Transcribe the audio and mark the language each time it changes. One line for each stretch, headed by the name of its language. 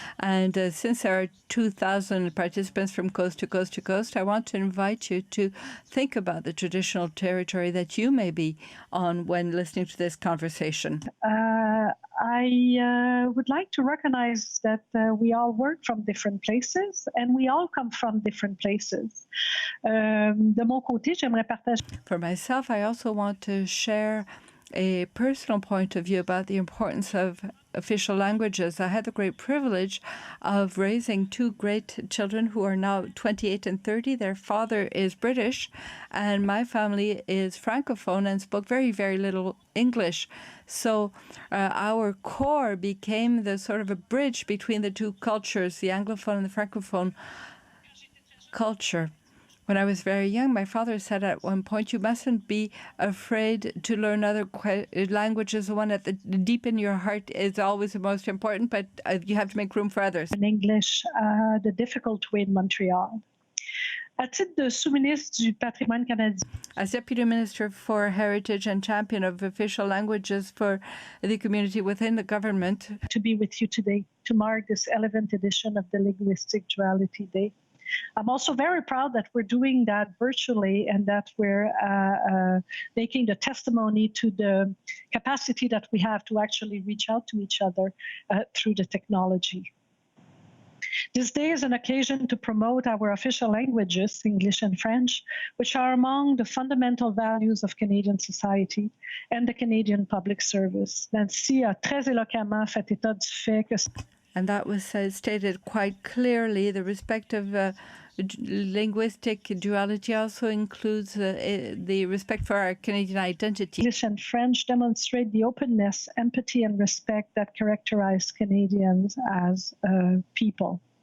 English: And since there are 2,000 participants from coast to coast to coast, I want to invite you to think about the traditional territory that you may be on when listening to this conversation. I would like to recognize that we all work from different places and we all come from different places.
French: De mon côté, j'aimerais partager.
English: For myself, I also want to share a personal point of view about the importance of official languages. I had the great privilege of raising two great children who are now 28 and 30. Their father is British, and my family is Francophone and spoke very, very little English. So our core became the sort of a bridge between the two cultures, the Anglophone and the Francophone culture. When I was very young, my father said at one point, you mustn't be afraid to learn other languages. The one at the deep in your heart is always the most important, but you have to make room for others. In English, the difficult way in Montreal.
French: À titre de sous-ministre du patrimoine canadien.
English: As Deputy Minister for Heritage and Champion of Official Languages for the community within the government. To be with you today, to mark this 11th edition of the Linguistic Duality Day. I'm also very proud that we're doing that virtually and that we're making the testimony to the capacity that we have to actually reach out to each other through the technology. This day is an occasion to promote our official languages, English and French, which are among the fundamental values of Canadian society and the Canadian public service.
French: Nancy a très éloquemment fait état du fait que...
English: And that was stated quite clearly. The respect of linguistic duality also includes the respect for our Canadian identity. English and French demonstrate the openness, empathy, and respect that characterize Canadians as people.